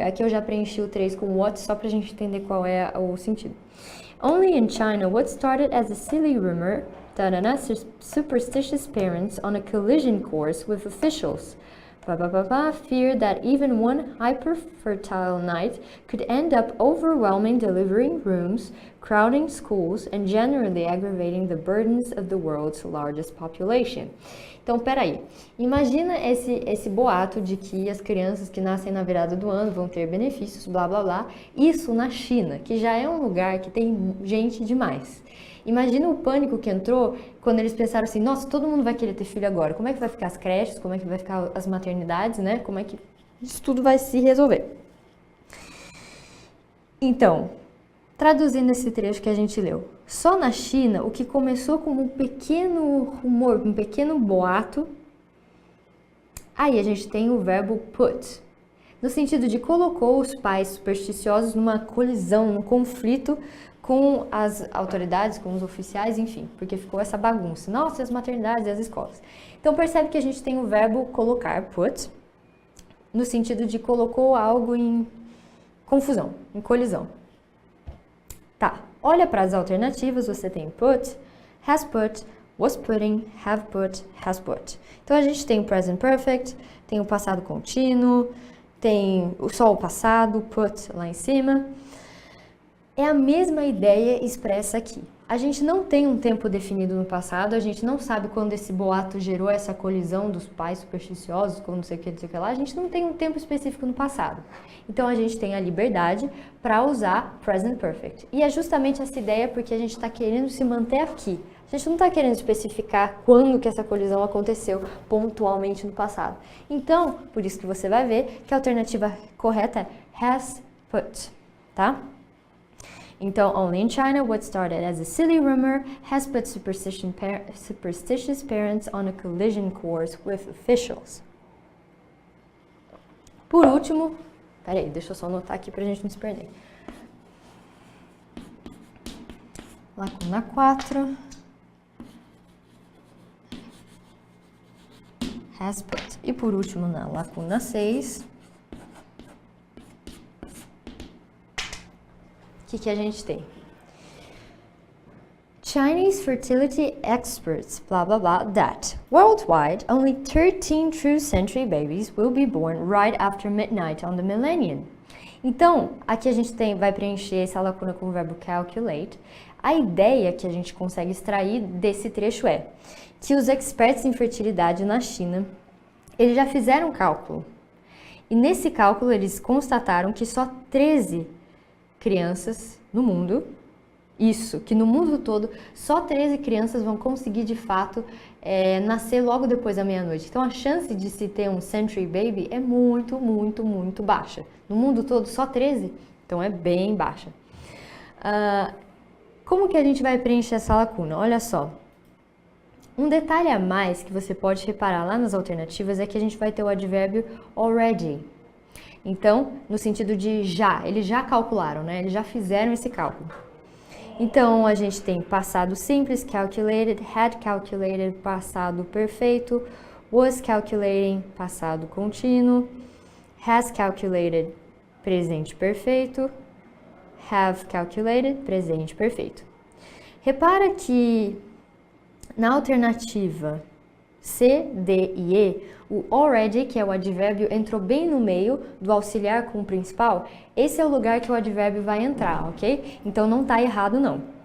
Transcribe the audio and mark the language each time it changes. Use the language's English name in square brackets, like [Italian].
[Portuguese] Aqui eu já preenchi o 3 com what, só pra gente entender qual é o sentido. [English] Only in China, what started as a silly rumor, superstitious parents on a collision course with officials. Fear that even one hyper-fertile night could end up overwhelming delivery rooms, crowding schools, and generally aggravating the burdens of the world's largest population. [Portuguese] Então, peraí, imagina esse boato de que as crianças que nascem na virada do ano vão ter benefícios, blá blá blá, isso na China, que já é um lugar que tem gente demais. Imagina o pânico que entrou quando eles pensaram assim, nossa, todo mundo vai querer ter filho agora, como é que vai ficar as creches, como é que vai ficar as maternidades, né, como é que isso tudo vai se resolver. Então, traduzindo esse trecho que a gente leu, só na China, o que começou como um pequeno rumor, um pequeno boato, aí a gente tem o verbo put, no sentido de colocou os pais supersticiosos numa colisão, num conflito com as autoridades, com os oficiais, enfim, porque ficou essa bagunça. Nossa, e as maternidades e as escolas. Então percebe que a gente tem o verbo colocar, put, no sentido de colocou algo em confusão, em colisão. Tá, olha para as alternativas, você tem put, has put, was putting, have put, has put. Então a gente tem o present perfect, tem o passado contínuo, tem só o passado, put lá em cima. É a mesma ideia expressa aqui. A gente não tem um tempo definido no passado, a gente não sabe quando esse boato gerou essa colisão dos pais supersticiosos, com não sei o que lá, a gente não tem um tempo específico no passado. Então a gente tem a liberdade para usar present perfect. E é justamente essa ideia porque a gente está querendo se manter aqui. A gente não está querendo especificar quando que essa colisão aconteceu pontualmente no passado. Então, por isso que você vai ver que a alternativa correta é has put, tá? [English] Então, only in China, what started as a silly rumor has put superstitious parents on a collision course with officials. [Portuguese] Por último, peraí, deixa eu só anotar aqui pra gente não se perder. Lacuna 4. Has put. E por último, na lacuna 6. O que a gente tem? [English] Chinese fertility experts, blah blah blah, that worldwide only 13 true century babies will be born right after midnight on the millennium. [Portuguese] Então, aqui a gente vai preencher essa lacuna com o verbo calculate. A ideia que a gente consegue extrair desse trecho é que os experts em fertilidade na China, eles já fizeram um cálculo. E nesse cálculo eles constataram que só 13 crianças no mundo, que no mundo todo, só 13 crianças vão conseguir de fato nascer logo depois da meia-noite. Então a chance de se ter um century baby é muito, muito, muito baixa. No mundo todo, só 13, então é bem baixa. Como que a gente vai preencher essa lacuna? Olha só. Um detalhe a mais que você pode reparar lá nas alternativas é que a gente vai ter o advérbio already. Então, no sentido de já, eles já calcularam, né? Eles já fizeram esse cálculo. Então, a gente tem passado simples, calculated, had calculated, passado perfeito, was calculating, passado contínuo, has calculated, presente perfeito, have calculated, presente perfeito. Repara que na alternativa C, D e E, o already, que é o advérbio, entrou bem no meio do auxiliar com o principal. Esse é o lugar que o advérbio vai entrar, ok? Então não tá errado não.